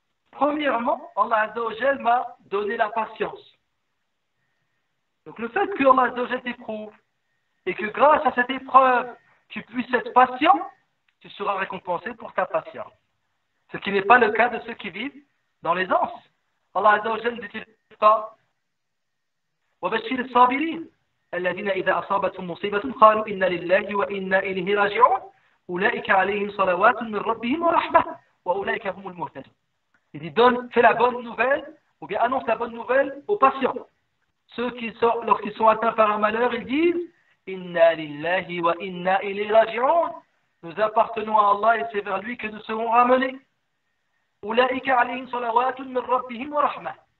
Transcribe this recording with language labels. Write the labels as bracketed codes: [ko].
[fr] Premièrement, Allah Azza wa Jal m'a donné la patience. Donc le fait que Allah Azza wa Jal t'éprouve et que grâce à cette épreuve, tu puisses être patient, tu seras récompensé pour ta patience. Ce qui n'est pas le cas de ceux qui vivent dans l'aisance. Allah Azza wa Jal ne dit pas [ar] وَبَشِّرِ الصَّابِرِينَ الَّذِينَ إِذَا أَصَابَتْهُمْ مُصِيبَةٌ قَالُوا إِنَّا لِلَّهِ وَإِنَّا إِلَيْهِ رَاجِعُونَ أُولَئِكَ عَلَيْهِمْ صَلَوَاتٌ مِّن رَّبِّهِمْ وَرَحْمَةٌ وَأُولَئِكَ هُمُ الْمُهْتَدُونَ. [fr] Il dit fais la bonne nouvelle, ou bien annonce la bonne nouvelle aux patients. Ceux qui lorsqu'ils sont atteints par un malheur, ils disent [ar] Inna lillahi wa inna ilayhi raji'un. [fr] Nous appartenons à Allah et c'est vers lui que nous serons ramenés. [ar] Ulaika alayhim salawatun min rabbihim wa rahmah.